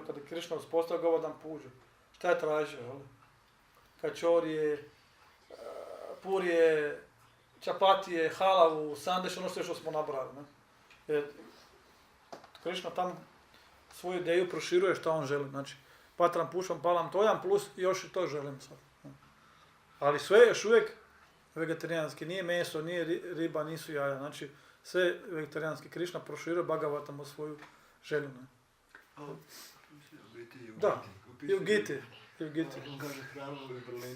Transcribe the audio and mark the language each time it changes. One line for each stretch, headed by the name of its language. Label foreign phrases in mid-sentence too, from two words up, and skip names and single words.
Croatian: Kada je Krišna uspostavio Govardhan Puđu. Šta je tražio, jel? Kačorije, purije, čapatije, halavu, sandeš, ono sve što smo nabrali, ne? Jer Krišna tam svoju ideju proširuje što on želi. Znači,
Sanskrit: patram, pušam, palam, tojam,
Croatian: plus još i to želim sad. Ali sve je još uvijek vegetarijanski, nije meso, nije riba, nisu jaja. Znači, sve vegetarijanski. Krišna proširuje Bhagavatama svoju želju. Ne? Da, i u Giti. On kaže hranu u vrlini.